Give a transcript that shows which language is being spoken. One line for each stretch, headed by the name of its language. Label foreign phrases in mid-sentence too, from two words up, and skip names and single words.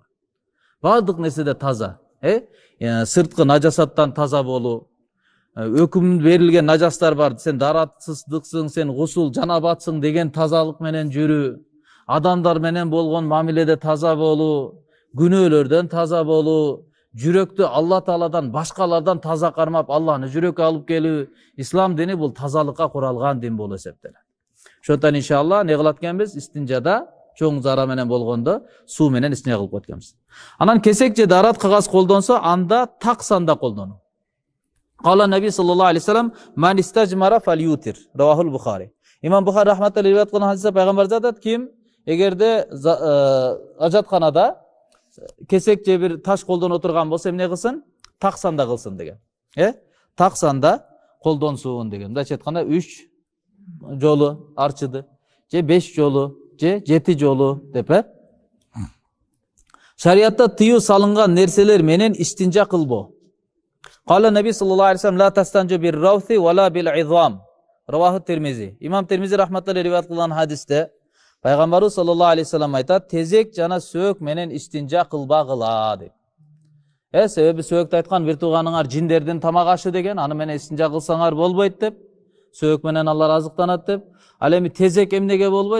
Kyrgyz: Бардык нерседе таза, сырткы нажасаттан таза болуу, өкүм берилген нажастар бар, сен даратсыздыксың, сен гусул жанабатсың деген тазалык менен жүрүү, адамдар менен болгон мамиледе таза болуу, күнөөлөрдөн таза болуу, жүрөктү Алла Тааладан башкалардан таза кармап, Алланы жүрөккө алып келүү. Ислам дини бул тазалыкка куралган дин болуп эсептелет. Ошондон иншалла не кылат экенбиз? Истинжада чоң зара менен болгондо суу менен истинжа кылып койот экенбиз. Анан кесек же дарат кагаз колдонсо, анда так санда колдонуу.
Arabic: قال النبي صلى الله عليه وسلم من استجمر فليوتر." رواه البخاري.
Kyrgyz: Имам Бухари рахматуллахи риваят кылган хадисте пайгамбарыбыз айтат: ким эгерде ажатканада кесек же бир таш колдонуп отурган болсо, эмне кылсын? Так санда кылсын деген. Так санда колдонсун деген. Мындайча айтканда 3 жолу арчыды, же 5 жолу, же 7 жолу деп. Шариатта тыюу салынган нерселер менен истинжа кылбоо.
Arabic: قال النبي صلى الله عليه وسلم لا تستنجوا بالروث ولا بالعظام." رواه الترمذي.
Kyrgyz: Имам Тирмизи рахматуллахи риваят кылган хадисте пайгамбарыбыз
Arabic: صلى الله عليه وسلم
Kyrgyz: айтат: "Тезек жана сөөк менен истинжа кылбагыла" деп. Себеби сөөктү айткан бир тууганыңар жиндердин тамак ашы деген, аны менен истинжа кылсаңар болбойт деп. Сөөк менен алар азыктанат деп. Ал эми тезек эмнеге болбойт?